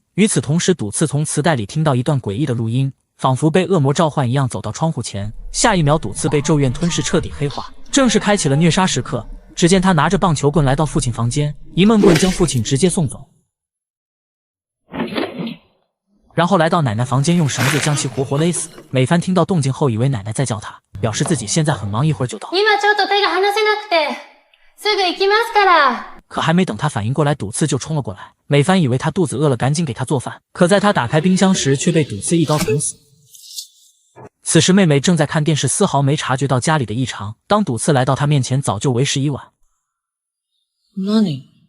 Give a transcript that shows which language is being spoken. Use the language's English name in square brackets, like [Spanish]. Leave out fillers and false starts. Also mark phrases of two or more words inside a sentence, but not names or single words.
[Chinese] 与此同时，笃次从磁带里听到一段诡异的录音，仿佛被恶魔召唤一样走到窗户前，下一秒笃次被咒怨吞噬，彻底黑化，正式开启了虐杀时刻。只见他拿着棒球棍来到父亲房间，一闷棍将父亲直接送走，然后来到奶奶房间，用绳子将其活活勒死。美帆听到动静后，以为奶奶在叫他，表示自己现在很忙，一会儿就到。 [Japanese] 今ちょっと手が離せなくて、すぐ行きますから。 [Chinese] 可还没等他反应过来，笃次就冲了过来。美帆以为他肚子饿了，赶紧给他做饭，可在他打开冰箱时，却被笃次一刀捅死。此时妹妹正在看电视，丝毫没察觉到家里的异常。当笃次来到她面前，早就为时已晚。 [Japanese] 何？